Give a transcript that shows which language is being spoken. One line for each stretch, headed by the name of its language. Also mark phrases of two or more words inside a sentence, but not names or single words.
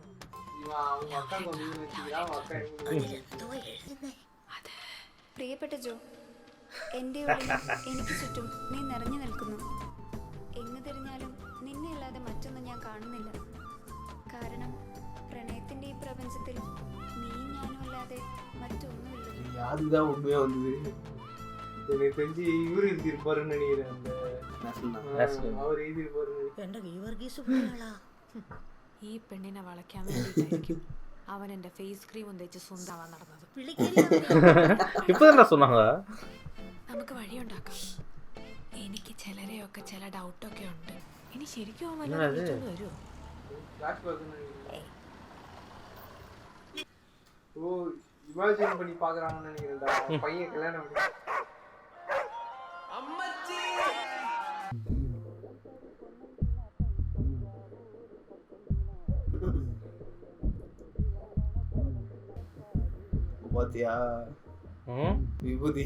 Malayalam: പ്രിയപ്പെട്ട ജോ, എൻ്റെ ഉള്ളിൽ എനിക്ക് ചുറ്റും നീ നിറഞ്ഞു നിൽക്കുന്നു. എങ്ങു തിരിഞ്ഞാലും നിന്നെ അല്ലാതെ മറ്റൊന്നും ഞാൻ കാണുന്നില്ല. കാരണം പ്രണയത്തിന്റെ ഈ പ്രപഞ്ചത്തിൽ നീയും ഞാനും അല്ലാതെ മറ്റൊന്നുമില്ല.
Tamil: யாருதான் உண்மையா வந்தது எனக்கு தெரிஞ்சு இவரு எழுதியிருப்பாருன்னு நினைக்கிறேன். அவர் எழுதியிருப்பாரு.
Malayalam: എന്റെ ഗീവർഗീസ് പോയാളാ. ഈ പെണ്ണിനെ വളയ്ക്കാൻ വേണ്ടിയിട്ടായിരിക്കും അവൻ എന്റെ ഫേസ് ക്രീം തേച്ച് സ്വന്തമാവാൻ നടന്നത്. ഇപ്പൊ എന്താ சொன்னாங்க? നമുക്ക് വഴിയുണ്ടാക്കാം. എനിക്ക് ചിലരെയൊക്കെ ചില ഡൗട്ടൊക്കെ ഉണ്ട്. ഇനി ശരിക്കും അവൻ വല്ലതും വരുമോ?
Tamil: ஓ இமேஜின் பண்ணி பாக்குறாங்கன்னு நினைக்கிறேன்டா. பையன் கல்யாணம் பண்ணி பாத்தியா விபூதி.